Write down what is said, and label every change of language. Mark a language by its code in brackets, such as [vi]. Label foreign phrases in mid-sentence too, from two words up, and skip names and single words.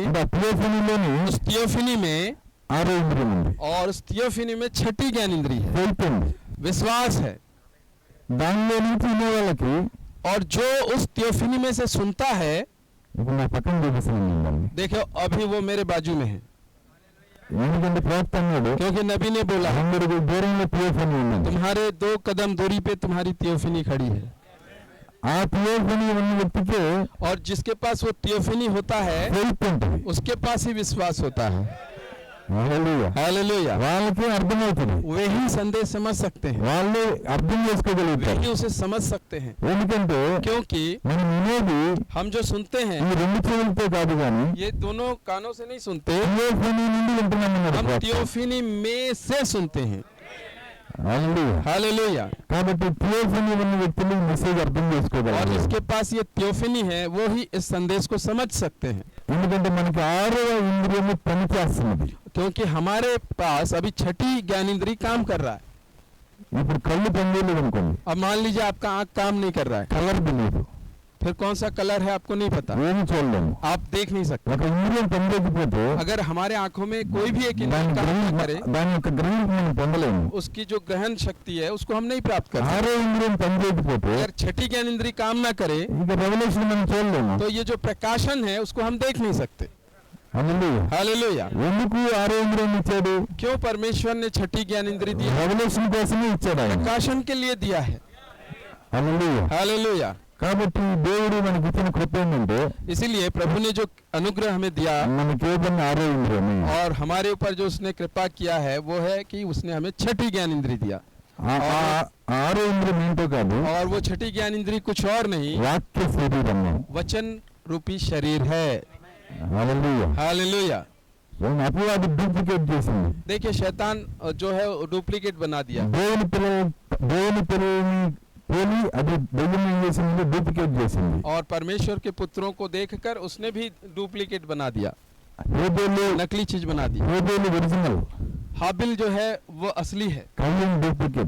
[te] అంటే థియోఫనీలోనే [hi] उस थियोफनी में, [te] 6వ ఇంద్రియం ఉంది. [hi] और उस थियोफनी में छठी ज्ञानेंद्री है, [te] ఫెయిత్ ఉంది. [hi] विश्वास है. [te] దానిలో నుంచి వినే వాళ్ళకి [hi] और जो उस थियोफनी में से सुनता है, [te] ఇప్పుడు నా పక్కన చూపిస్తున్నాను దాన్ని. [hi] देखो अभी वो मेरे बाजू में है, [te] ఎందుకంటే ప్రవక్త అన్నాడు, [hi] क्योंकि नबी ने बोला [te] 2 దూరంలో థియోఫనీ ఉన్నది. [hi] तुम्हारे 2 कदम दूरी पे तुम्हारी थियोफनी खड़ी है. [te] ఆ థియోఫనీ ఉన్న వ్యక్తికి [hi] और जिसके पास वो थियोफनी होता है [te] ఫెయిత్ ఉంటుంది. [hi] उसके पास ही विश्वास होता है. [te] హల్లెలూయా. [hi] हालेलुया. [te] వాళ్ళకి అర్థమవుతుంది, [hi] वे ही संदेश समझ सकते हैं, [te] వాళ్ళు అర్థం [hi] वे [te] చేసుకోగలుగుతారు. [hi] ही उसे समझ सकते हैं. [te] ఎందుకంటే [hi] क्योंकि [te] మనం వినేది [hi] हम जो सुनते हैं [te] ఈ 2 చెవులతో కాదు, కానీ [hi] ये दोनों कानों से नहीं सुनते, [te] థియోఫనీ నుండి వింటున్నామన్నాడు [hi] हम [te] ప్రవక్త. [hi] थियोफनी में से सुनते हैं. [te] హల్లెలూయా. [hi] हालेलुया. [te] కాబట్టి థియోఫనీ ఉన్న వ్యక్తులు మెసేజ్ అర్థం [hi] और [te] చేసుకోగలరు. [hi] जिसके पास ये थियोफनी है वो ही इस संदेश को समझ सकते हैं. [te] ఎందుకంటే మనకి 6వ ఇంద్రియము పనిచేస్తున్నది. [hi] क्योंकि हमारे पास अभी छठी ज्ञानेंद्री काम कर रहा है. [te] ఇప్పుడు కళ్ళు పనిచేయలేదు అనుకోండి, [hi] अब मान लीजिए आपका आंख काम नहीं कर रहा है, [te] కలర్ తెలియదు, [hi] फिर कौन सा कलर है आपको नहीं पता, [te] ఏమి చూడలేము. [hi] आप देख नहीं सकते. [te] ఒక ఇంద్రియం పనిచేయకపోతే [hi] अगर हमारे आंखों में कोई भी एक इंद्रिय काम ना करे, [te] దాని యొక్క గ్రహణం మనం పొందలేము. [hi] उसकी जो ग्रहण शक्ति है उसको हम नहीं प्राप्त कर सकते. [te] ఆరో ఇంద్రియం పనిచేయకపోతే [hi] अगर छठी ज्ञान इंद्रिय काम ना करे [te] ఇక రెవల్యూషన్ మనం చూడలేము. [hi] तो ये जो प्रकाशन है उसको हम देख नहीं सकते. [te] హల్లెలూయా. [hi] हालेलुया. [te] ఎందుకు ఆరో ఇంద్రియం ఇచ్చాడు? [hi] क्यों परमेश्वर ने छठी ज्ञान इंद्रिय दी? [te] రెవల్యూషన్ కోసమే ఇచ్చాడు ఆయన. [hi] प्रकाशन के लिए दिया है. [te] హల్లెలూయా. [hi] हालेलुया. [te] కాబట్టి దేవుడు మనకి ఇచ్చిన కృప ఏంటంటే [hi] इसीलिए प्रभु ने जो अनुग्रह हमें दिया [te] మనకి ఏదైనా ఆరో ఇంద్రియమే. [hi] और हमारे ऊपर जो उसने कृपा किया है वो है कि उसने हमें छठी ज्ञान इंद्रिय दिया. [te] ఆరో ఇంద్రియం ఏంటో కాదు, [hi] और वो छठी ज्ञान इंद्रिय कुछ और नहीं, [te] వాక్య శరీరము. [hi] वचन रूपी शरीर है. [te] హల్లెలూయా. [hi] हालेलुया. [te] అపవాది డూప్లికేట్ చేసింది. [hi] देखिए शैतान जो है डुप्लीकेट बना दिया. [te] దేవుని పిల్లల్ని పోలి అది దెయ్యం ఏం చేసింది? డూప్లికేట్ చేసింది. [hi] और परमेश्वर के पुत्रों को देखकर उसने भी डुप्लीकेट बना दिया, [te] హేబెలు [hi] नकली चीज बना दी. [te] ఒరిజినల్, [hi] हाबिल जो है वो असली है, [te] కయ్యన్ డూప్లికేట్.